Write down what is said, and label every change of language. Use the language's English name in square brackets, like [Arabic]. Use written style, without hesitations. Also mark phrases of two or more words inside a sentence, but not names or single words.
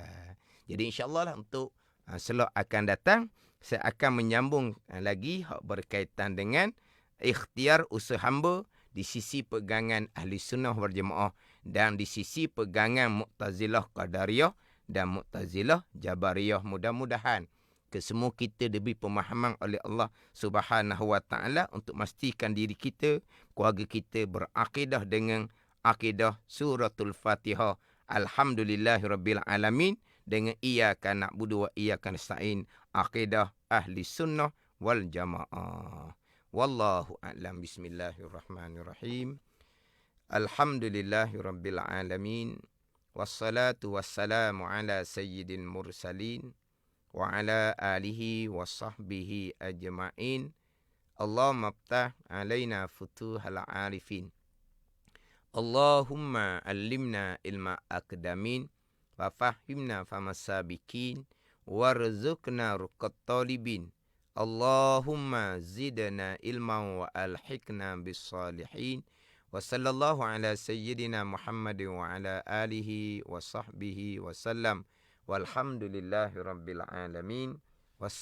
[Malay] Jadi insya-Allah lah untuk slot akan datang saya akan menyambung lagi berkaitan dengan ikhtiar usaha hamba di sisi pegangan [Arabic] أهل السنة والجماعة [Malay] dan di sisi pegangan Mu'tazilah Qadariyah dan Mu'tazilah Jabariyah. Mudah-mudahan kesemua kita diberi pemahaman oleh [Arabic] الله سبحانه وتعالى [Malay] untuk memastikan diri kita, keluarga kita berakidah dengan akidah [Arabic] سورة الفاتحة. الحمد لله رب العالمين dengan إياك نعبد وإياك نستعين, [Malay] akidah [Arabic] أهل السنة والجماعة. والله أعلم. بسم الله الرحمن الرحيم. الحمد لله رب العالمين. والصلاة والسلام على سيد المرسلين وعلى آله وصحبه أجمعين. اللهم افتح علينا فتوح العارفين. اللهم علمنا علم أقدمين وفهمنا فما سابقين وارزقنا رقة طالبين. اللهم زدنا علما وألحقنا بالصالحين. وصلى الله على سيدنا محمد وعلى آله وصحبه وسلم. والحمد لله رب العالمين.